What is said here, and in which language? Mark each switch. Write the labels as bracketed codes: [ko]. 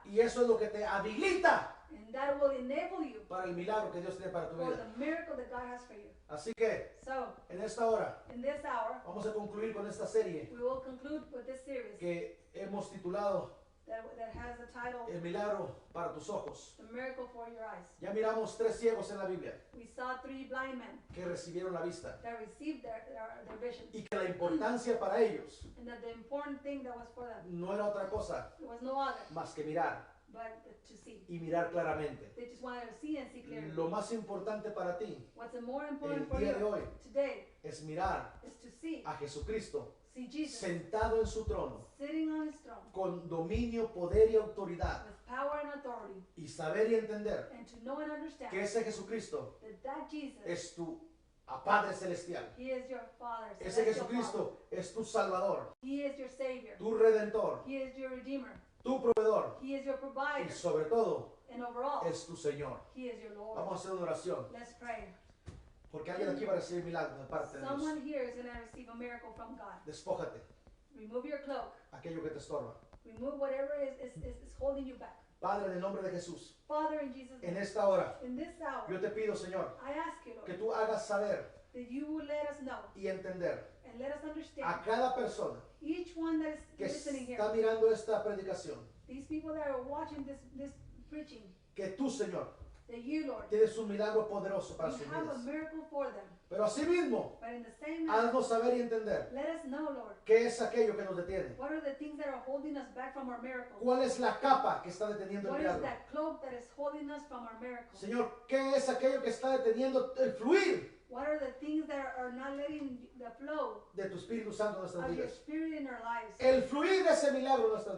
[es] Y eso es lo que te habilita [en] And that will enable you [es] para el milagro que Dios tiene para tu [en] for [es] vida. [en] the miracle that God has for you. [es] Así que [en] So, [es] en esta hora [en] in this hour, [es] vamos a concluir con esta serie [en] we will conclude with this series [es] que hemos titulado [en] that has the title, [es] El milagro para tus ojos. [en] The Miracle for Your Eyes. [es] Ya miramos 3 ciegos en la Biblia [en] We saw 3 blind men [es] que recibieron la vista [en] that received their vision. [es] y que la importancia para ellos [en] And that the important thing that was for them, [es] no era otra cosa [en] there was no other [es] más que mirar [en] but to see. [es] y mirar claramente. [en] They just wanted to see and see clearly. [es] Lo más importante para ti [en] What's more [es] el [en] important for [es] día de [en] you [es] hoy [en] today [es] es mirar [en] is to see [es] a Jesucristo [en] see Jesus [es] sentado en su trono [en] sitting on his throne [es] con dominio, poder y autoridad [en] with power and authority, [es] y saber y entender [en] and to know and understand [es] que ese Jesucristo [en] that Jesus, [es] es tu Padre Celestial. [en] he is your Father, [es] Ese [en] celestial Father. [es] Jesucristo es tu Salvador, [en] He is your Savior, [es] tu Redentor, [en] he is your Redeemer, [es] tu Proveedor [en] he is your [es] y [en] provider, [es] sobre todo [en] and overall, [es] es tu Señor. [en] he is your Lord. [es] Vamos a hacer una oración [en] Let's pray. [es] porque alguien aquí va a recibir milagro de parte de Dios. [en] Someone here is going to receive a miracle from God. [es] Despójate [en] Remove your cloak. [es] aquello que te estorba. [en] Remove whatever is holding you back. [es] Padre, en el nombre de Jesús, [en] Father, in Jesus' [es] en [en] name, [es] esta hora [en] in this hour, [es] yo te pido, Señor, [en] I ask you, [es] que [en] Lord, [es] tú hagas saber [en] that you will let us know [es] y entender [en] and let us understand, [es] a cada persona [en] each one that is [es] que [en] listening here, [es] está mirando esta predicación, [en] these people that are watching this preaching, [es] que tú, Señor, [en] that you, Lord, [es] tienes un milagro poderoso para sus [en] you have a [es] vidas. [en] miracle for them. [es] Pero asimismo, [en] But in the same manner, [es] haznos saber y entender [en] let us know, Lord, [es] qué es aquello que nos detiene. [en] what are the things that are holding us back from our miracle? [es] ¿Cuál es la capa que está deteniendo el [en] What is [es] milagro? [en] that cloak that is holding us from our miracle? [es] Señor, ¿qué es aquello que está deteniendo el fluir [en] What are the things that are not letting the flow [es] de tu Espíritu Santo en nuestras [en] of your [es] vidas. [en] spirit in our lives? [es] El fluir de ese milagro en nuestras